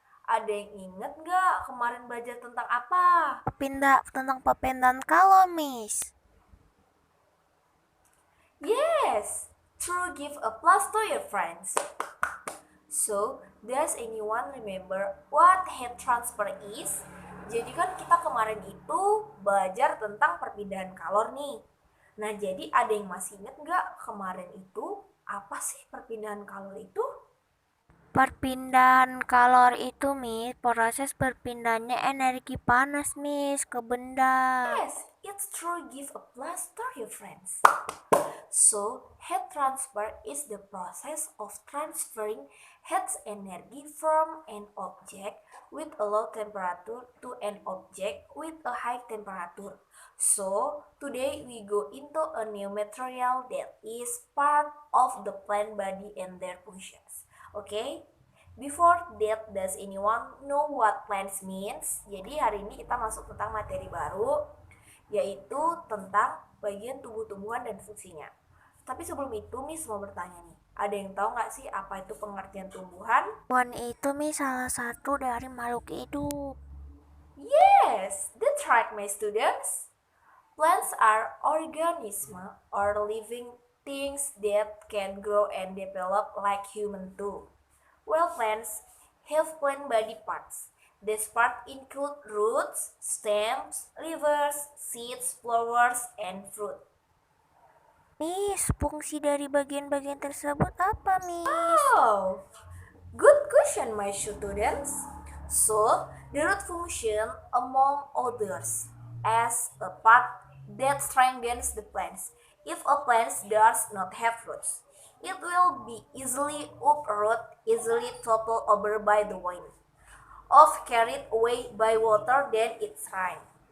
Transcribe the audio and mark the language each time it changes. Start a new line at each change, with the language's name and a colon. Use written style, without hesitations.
Indonesian: Ada yang inget nggak kemarin belajar tentang apa? Pindah tentang perpindahan kalau, Miss.
English: Yes, true, give applause to your friends. So, does anyone remember what heat transfer is?
Indonesian: Jadi kan kita kemarin itu belajar tentang perpindahan kalor nih. Nah, jadi ada yang masih ingat nggak kemarin itu apa sih perpindahan kalor itu? Perpindahan kalor itu, Miss, proses berpindahnya energi panas, Miss, ke benda.
English: Yes, it's true. Give applause to your friends. So, heat transfer is the process of transferring heat energy from an object with a low temperature to an object with a high temperature. So, today we go into a new material that is part of the plant body and their functions. Okay? Before that, does anyone know what plants means?
Indonesian: Jadi hari ini kita masuk tentang materi baru, yaitu tentang bagian tubuh-tumbuhan dan fungsinya. Tapi sebelum itu, Miss mau bertanya nih. Ada yang tahu nggak sih apa itu pengertian tumbuhan? Tumbuhan itu, Miss, salah satu dari makhluk hidup.
English: Yes, that's right, my students. Plants are organisms or living things that can grow and develop like human too. Well, plants have plant body parts. These parts include roots, stems, leaves, seeds, flowers, and fruit.
Indonesian: Miss, fungsi dari bagian-bagian tersebut apa, Miss?
English: Oh, good question, my students. So, the root function, among others, as a part that strengthens the plants. If a plant does not have roots, it will be easily uprooted, easily toppled over by the wind, or carried away by water than its rain.